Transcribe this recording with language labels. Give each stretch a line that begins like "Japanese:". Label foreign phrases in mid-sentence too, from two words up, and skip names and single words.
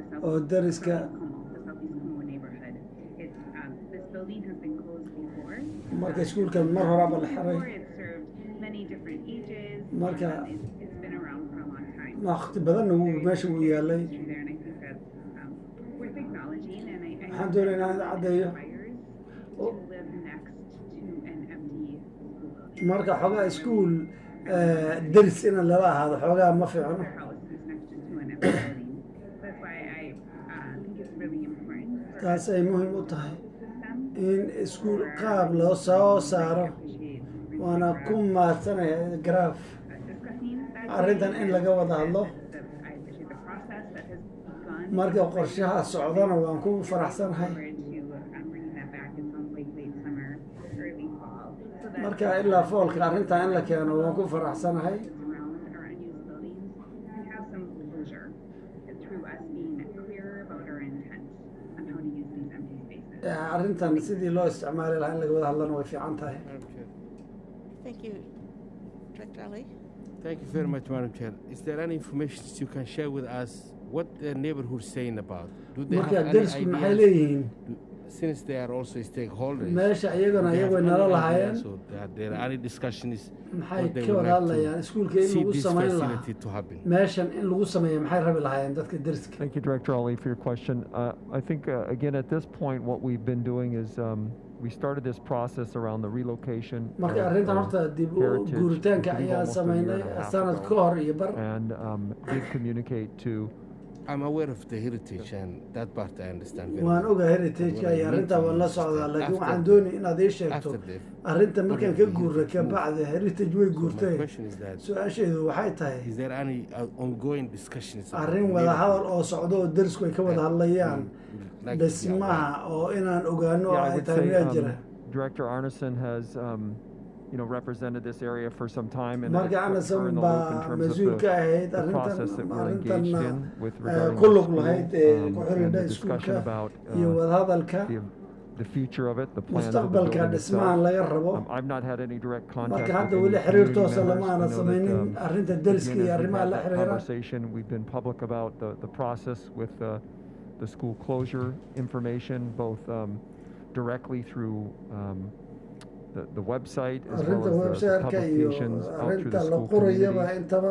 Somali: oo dariska
English: Southeast Como neighborhood. It's this building has been closed before.
Somali: marka iskuulkan mar horaba la xiray
English: It's served many different ages.
Somali: marka
English: It's been around for a long time.
Somali: waqti badanna wuu meesha uu yaalay
English: There, and I think that's worth acknowledging. And I
Somali: waxaan doonay inaan caddeeyo
English: to live next to an empty school building.
Somali: marka xoogaa iskuul deris in lala ahaado xoogaa ma fiicno
English: Their house is next to an empty building. That's why I think it's really important for
Somali: taas ay muhiim u tahay in iskuul qaab loo soo saaro waana ku mahadsanaya garaaf arrintan in laga wada hadlo marka qorshaha socdana waan ku faraxsanahay marka ilaa foolka arrintan in la keeno waan ku faraxsanahay arrintan sidii loo isticmaali lahaa in laga wada hadlana way fiican tahay
English: Thank you. Director Ali? Thank you very much, Madam Chair. Is there any information you can share with us what the neighborhood is saying about? Do they
Somali: marka
English: have any
Somali: derisku maxay
English: ideas?
Somali: leeyihiin
English: Since they are also stakeholders.
Somali: meesha iyaguna
English: do they have
Somali: iyagu
English: any
Somali: nala
English: ideas
Somali: lahaayeen
English: or there are any discussions
Somali: maxay
English: what they
Somali: ka
English: would
Somali: wada
English: like
Somali: hadlayaan
English: to
Somali: iskuulka in
English: see
Somali: lagu
English: this
Somali: samayn
English: facility
Somali: lahaa
English: to happen?
Somali: meeshan in lagu sameeyo maxay rabi lahaayeen dadka deriska
English: Thank you, Director Ali, for your question. I think, again, at this point, what we've been doing is we started this process around the relocation
Somali: marka arrintan horta dib u guuritaanka ayaa sameynay sanad ka hor iyo bar
English: and did communicate to I'm aware of the heritage and that part I understand very
Somali: waan oga heritage-ka iyo arrinta waan la socdaa laakiin waxaan doonay inaad ii sheegto arrinta markaan ka guurra ka bacda heritage way guurtay su-aasheedu waxay tahay
English: is there any ongoing discussions
Somali: arrin wada hadal oo socdo oo derisku ay ka wada hadlayaan dhismaha oo inaan ogaano oo ay tahay miyaa jira
English: Director Arneson has represented this area for some time and
Somali: marka Arneson baa mas'uul ka ahayd arrintan
English: with
Somali: ku lug lahayd ku xiriirda iskuulka iyo wada hadalka
English: the future of it, the plan of the building itself. I've not had any direct contact with any community members. Conversation. We've been public about the process with the school closure information, both directly through the website as well as the publications out through the school community.